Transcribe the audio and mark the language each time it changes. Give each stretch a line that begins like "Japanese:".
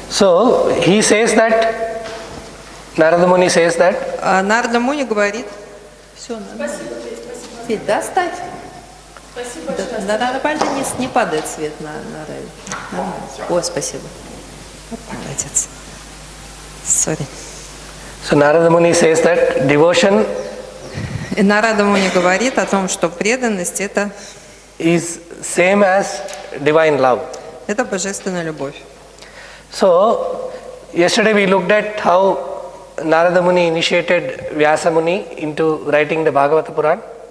English: So he says that. Narada Muni says that.
Russian: А Нарада Муни говорит, все, спасибо. Да, ставь. Спасибо. Да, нормально не падает свет на рай. О, спасибо. Молодец.
English: Sorry. So Narada Muni says that devotion
Russian: И Нарада Муни говорит о том, что преданность это
English: is same as divine love.
Russian: это божественная любовь.
English: So yesterday we looked at how Narada Muni initiated Vyasa Muni into writing the Bhagavata Puran.